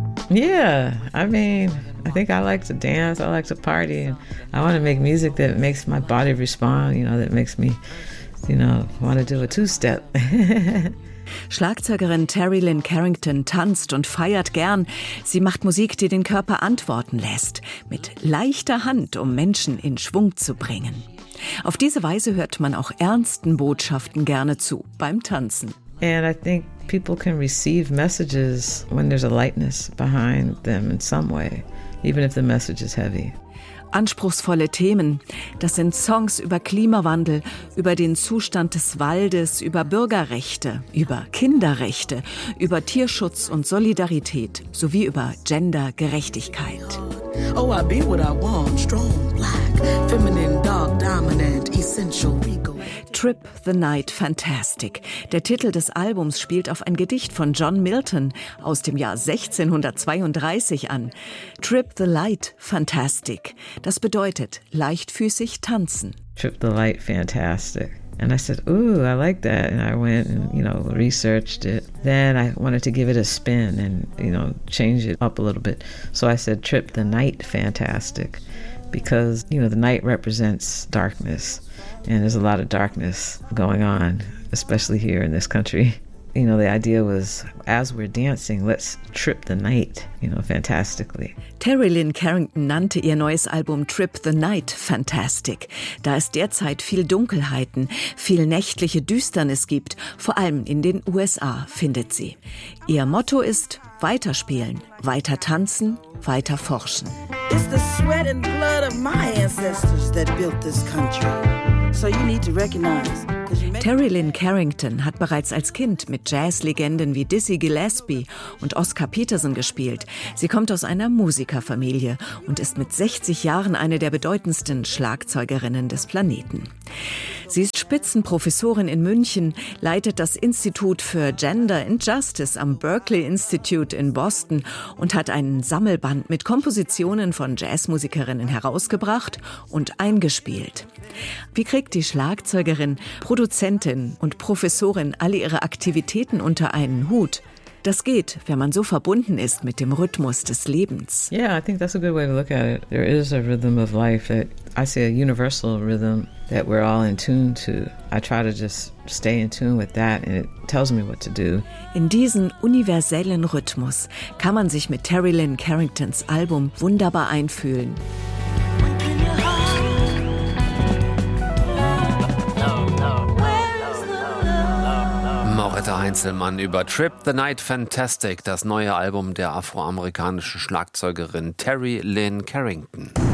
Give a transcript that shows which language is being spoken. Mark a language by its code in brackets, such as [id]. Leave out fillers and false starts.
[en] Yeah, I mean, I think I like to dance, I like to party, and I want to make music that makes my body respond, you know, that makes me two-step. [de] Schlagzeugerin Terry Lynn Carrington tanzt und feiert gern. Sie macht Musik, die den Körper antworten lässt, mit leichter Hand, um Menschen in Schwung zu bringen. Auf diese Weise hört man auch ernsten Botschaften gerne zu beim Tanzen. [en] And I think people can receive messages when there's a lightness behind them in some way, even if the message is heavy. [de] Anspruchsvolle Themen. Das sind Songs über Klimawandel, über den Zustand des Waldes, über Bürgerrechte, über Kinderrechte, über Tierschutz und Solidarität sowie über Gendergerechtigkeit. [en] Oh, I be what I want, strong, black, feminine, dark, dominant, essential, regal. Trip the Night Fantastic. [de] Der Titel des Albums spielt auf ein Gedicht von John Milton aus dem Jahr 1632 an. [en] Trip the Light Fantastic. [de] Das bedeutet leichtfüßig tanzen. [en] Trip the Light Fantastic. And I said, ooh, I like that. And I went and, you know, researched it. Then I wanted to give it a spin and, you know, change it up a little bit. So I said, Trip the Night Fantastic. Because, you know, the night represents darkness. And there's a lot of darkness going on, especially here in this country. You know, the idea was, as we're dancing, let's trip the night, you know, fantastically. [de] Terry Lynn Carrington nannte ihr neues Album Trip the Night Fantastic. Da es derzeit viel Dunkelheiten, viel nächtliche Düsternis gibt, vor allem in den USA, findet sie. Ihr Motto ist, weiterspielen, weiter tanzen, weiter forschen. [en] It's the sweat and blood of my ancestors that built this country. So you need to recognize. [de] Terry Lynn Carrington hat bereits als Kind mit Jazzlegenden wie Dizzy Gillespie und Oscar Peterson gespielt. Sie kommt aus einer Musikerfamilie und ist mit 60 Jahren eine der bedeutendsten Schlagzeugerinnen des Planeten. Sie ist Spitzenprofessorin in München, leitet das Institut für Gender and Justice am Berkeley Institute in Boston und hat einen Sammelband mit Kompositionen von Jazzmusikerinnen herausgebracht und eingespielt. Wie kriegt die Schlagzeugerin, Produzentin und Professorin alle ihre Aktivitäten unter einen Hut? Das geht, wenn man so verbunden ist mit dem Rhythmus des Lebens. [en] Yeah, I think that's a good way to look at it. There is a rhythm of life that I see, a universal rhythm that we're all in tune to. I try to just stay in tune with that and it tells me what to do. [de] In diesen universellen Rhythmus kann man sich mit Terry Lynn Carringtons Album wunderbar einfühlen. Moretta Heinzelmann über Trip the Night Fantastic, das neue Album der afroamerikanischen Schlagzeugerin Terry Lynn Carrington.